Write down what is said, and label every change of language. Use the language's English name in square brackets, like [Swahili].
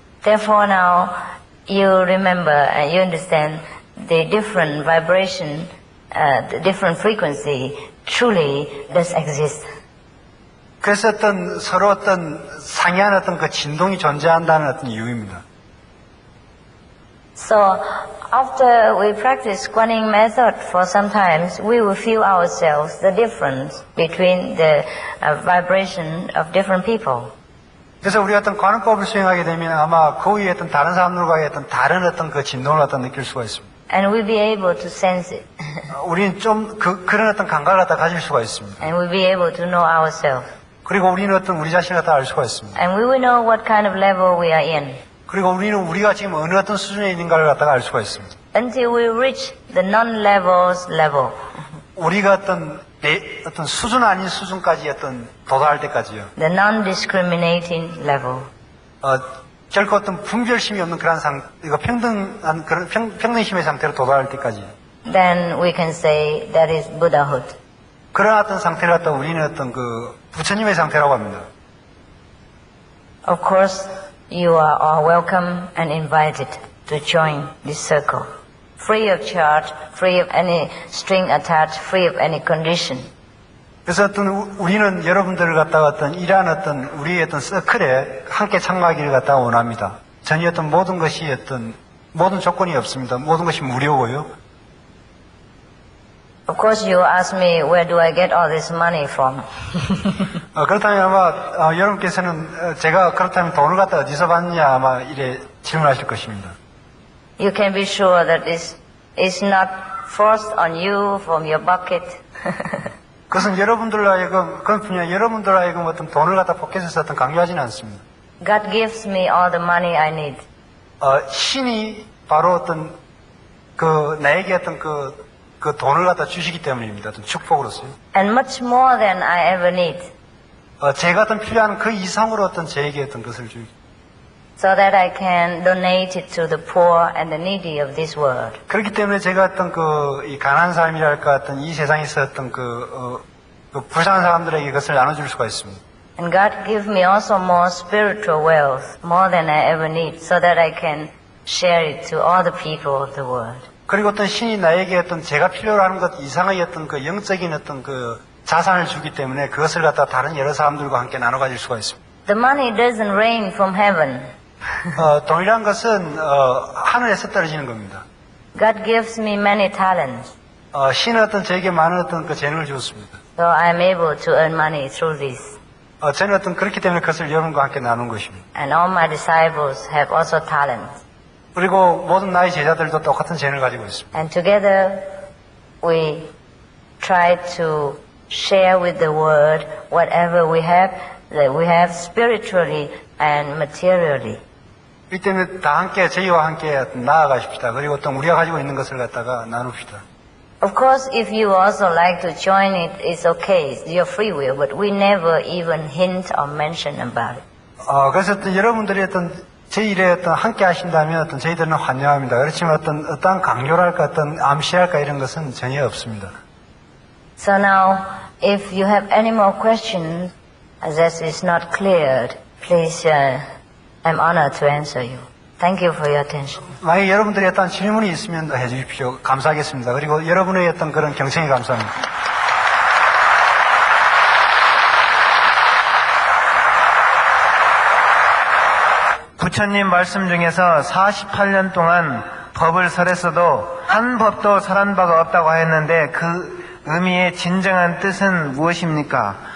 [English] Therefore now you remember and you understand the different vibration, the different frequency truly does exist. [Korean] 그래서 어떤 서로 어떤 상이한 어떤 그 진동이 존재한다는 어떤 이유입니다. [English] So after we practice Guanyin method for some times, we will feel ourselves the difference between the vibration of different people. [Korean] 그래서 우리가 어떤 관음법을 수행하게 되면 아마 그 위에 어떤 다른 사람들과의 어떤 다른 어떤 그 진동을 갖다 느낄 수가 있습니다. [English] And we'll be able to sense it. [Korean] 우리는 좀 그런 어떤 감각을 갖다 가질 수가 있습니다. [English] And we'll be able to know ourselves. [Korean] 그리고 우리는 어떤 우리 자신을 갖다 알 수가 있습니다. [English] And we will know what kind of level we are in. [Korean] 그리고 우리는 우리가 지금 어느 어떤 수준에 있는가를 갖다가 알 수가 있습니다. [English] Until we reach the non-levels level. [Korean] 우리가 어떤 수준 아닌 수준까지 어떤 도달할 때까지요. [English] The non-discriminating level. [Korean] 결코 어떤 분별심이 없는 그런 이거 평등한 그런 평등심의 상태로 도달할 때까지. [English] Then we can say that is Buddhahood. [Korean] 그런 어떤 상태를 갖다 우리는 어떤 그 부처님의 상태라고 합니다. [English] Of course, you are all welcome and invited to join this circle. Free of charge, free of any string attached, free of any condition. [Korean] 그래서 어떤 우리는 여러분들을 갖다가 어떤 이러한 어떤 우리의 어떤 서클에 함께 참가하기를 갖다가 원합니다. 전혀 어떤 모든 것이 어떤 모든 조건이 없습니다. 모든 것이 무료고요. [English] Of course, you ask me, where do I get all this money from? [Korean] 그렇다면 아마 여러분께서는 제가 그렇다면 돈을 갖다 어디서 받느냐 아마 이래 질문하실 것입니다. [English] You can be sure that this is not forced on you from your bucket. [Korean] 그것은 여러분들로 하여금 그건 분명 여러분들로 하여금 어떤 돈을 갖다 포켓에서 어떤 강요하지는 않습니다. [English] God gives me all the money I need. [Korean] 신이 바로 어떤 그 나에게 어떤 그 돈을 갖다 주시기 때문입니다. 어떤 축복으로서요. [English] And much more than I ever need. [Korean] 제가 어떤 필요한 그 이상으로 어떤 제에게 어떤 것을 주기. [English] So that I can donate it to the poor and the needy of this world. [Korean] 그렇기 때문에 제가 어떤 이 가난한 사람이랄까 어떤 이 세상에서 어떤 그 불쌍한 사람들에게 이것을 나눠줄 수가 있습니다. [English] And God give me also more spiritual wealth, more than I ever need, so that I can share it to all the people of the world. [Korean] 그리고 어떤 신이 나에게 어떤 제가 필요로 하는 것 이상의 어떤 그 영적인 어떤 그 자산을 주기 때문에 그것을 갖다 다른 여러 사람들과 함께 나눠 가질 수가 있습니다. [English] The money doesn't rain from heaven. [Korean] 돈이란 것은 하늘에서 떨어지는 겁니다. [English] God gives me many talents. [Korean] 신은 어떤 저에게 많은 어떤 그 재능을 주었습니다. [English] So I'm able to earn money through this. [Korean] 저는 어떤 그렇기 때문에 그것을 여러분과 함께 나눈 것입니다. [English] And all my disciples have also talents. [Korean] 그리고 모든 나의 제자들도 똑같은 재능을 가지고 있습니다. [English] And together we try to share with the world whatever we have, that we have spiritually and materially. [Korean] 그렇기 때문에 다 함께 저희와 함께 나아가십시다. 그리고 또 우리가 가지고 있는 것을 갖다가 나눕시다. [English] Of course, if you also like to join it, it's okay. It's your free will. But we never even hint or mention about it. [Korean] 그래서 어떤 여러분들이 어떤 제 일에 어떤 함께 하신다면 어떤 저희들은 환영합니다. 그렇지만 어떤 강요랄까 어떤 암시랄까 이런 것은 전혀 없습니다. [English] So now, if you have any more questions, as this is not cleared, please, I'm honored to answer you. Thank you for your attention. [Korean] 만약 여러분들이 어떤 질문이 있으면 해주십시오. 감사하겠습니다. 그리고 여러분의 어떤 그런 경청에 감사합니다. 부처님 말씀 중에서 48년 동안 법을 설했어도 한 법도 설한 바가 없다고 하였는데 그 의미의 진정한 뜻은 무엇입니까?